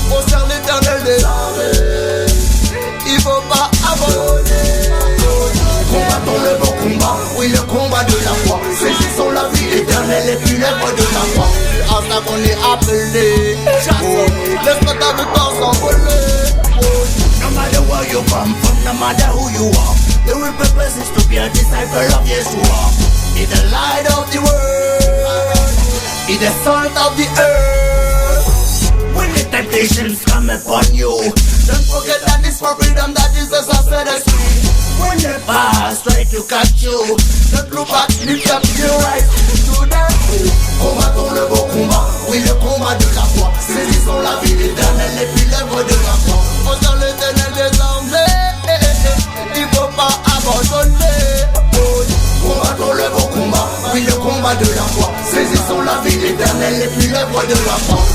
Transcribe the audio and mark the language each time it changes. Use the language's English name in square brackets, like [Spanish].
[French] Au sein l'éternel des armées, il faut pas abandonner. Combattons le bon combat, oui le combat de la foi. Saisissons la vie éternelle et puis l'œuvre de la foi. C'est à ça qu'on est appelé. Laisse pas ta victoire s'envoler. [English] No matter where you come from, no matter who you are, the real purpose is to be a disciple of Yeshua. He's the light of the world, he's the salt of the earth. When the temptations come upon you, don't forget that it's for freedom that Jesus has set us free. When the past try to catch you, don't look back, lift up your eyes to the truth. [French] Combattons le bon combat, oui le combat de la foi. Saisissons la vie éternelle et puis l'œuvre de la foi. Au sein l'éternel des armées, il faut pas abandonner. Combattons le bon combat, oui le combat de la foi. Saisissons la vie éternelle et puis l'œuvre de la foi.